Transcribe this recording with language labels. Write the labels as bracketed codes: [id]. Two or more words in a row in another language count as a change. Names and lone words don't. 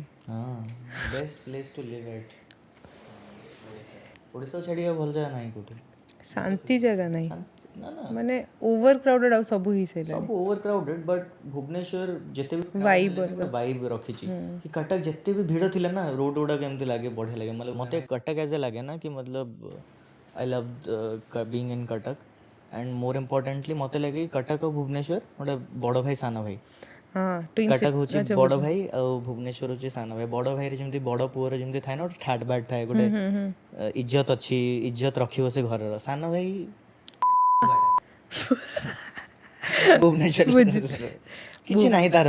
[or] ହଁ [en] best place to live at. [or] ଓଡ଼ିଶା ଛାଡ଼ିବା ଭଲ ଜାଗା ନାହିଁ କେଉଁଠି. ଶାନ୍ତି ଜାଗା ନାହିଁ, ନା ନା ମାନେ [en] over crowded [or] ଆଉ ସବୁ ହେଇସାରିଲାଣି. ସବୁ [en] over crowded, [or] ବଟ୍ ଭୁବନେଶ୍ୱର ଯେତେ ବି ଭାଇବ୍ ରଖିଛି କି କଟକ ଯେତେ ବି ଭିଡ଼ ଥିଲା ନା, ରୋଡ଼ ଗୁଡ଼ାକ ଏମିତି ଲାଗେ ବଢ଼ିଆ ଲାଗେ. मतलब ମୋତେ କଟକ [en] as a [or] ଲାଗେ ନା କି मतलब [en] I love being in Cuttack. and more importantly [or] ମୋତେ ଲାଗେ କି କଟକ ଆଉ ଭୁବନେଶ୍ୱର ଗୋଟେ ବଡ଼ ଭାଇ ସାନ ଭାଇ. କଟକ ହେଉଛି ବଡ଼ ଭାଇ ଆଉ ଭୁବନେଶ୍ୱର ହେଉଛି ସାନ ଭାଇ. ବଡ଼ ଭାଇରେ ଯେମିତି ବଡ଼ ପୁଅର ଯେମିତି ଥାଏ ନା ଗୋଟେ ଠାଟ୍ ବାଟ୍ ଥାଏ, ଗୋଟେ ଇଜ୍ଜତ ଅଛି, ଇଜ୍ଜତ ରଖିବ ସେ ଘରର. ସାନ ଭାଇ ଭୁବନେଶ୍ୱର କିଛି ନାହିଁ ତାର.